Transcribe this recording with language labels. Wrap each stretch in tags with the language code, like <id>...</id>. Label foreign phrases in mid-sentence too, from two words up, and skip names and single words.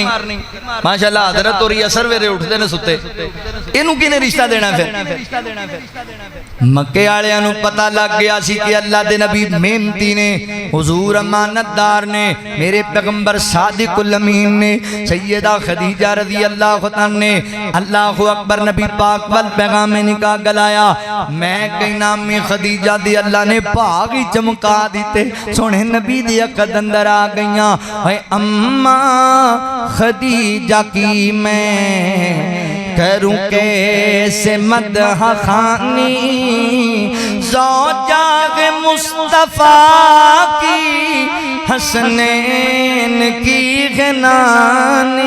<pa>ماشاءاللہ حضرت ہوری عصر ویرے اٹھدے نے ستے، اینوں کنے رشتہ دینا? پھر مکے والیاں نوں پتہ لگ گیا سی کہ اللہ دے نبی محنتی نے، حضور امانتدار نے، میرے پیغمبر صادق الامین نے، سیدہ خدیجہ</pa> <ar>رضي الله تعالى</ar> <pa>نے</pa> <ar>الله أكبر</ar> <pa>نبی پاک ول پیغامِ نکاح گھلایا. میں کہنا میں خدیجہ دی اللہ نے بھاگ ہی چمکا دتے، سوہݨے نبی دی عقد اندر آ گئیاں.</pa> <ur>اماں خدیجہ کی میں کروں کیسے مدح خوانی، زوجۂ مصطفیٰ کی حسنین کی گنانی.</ur>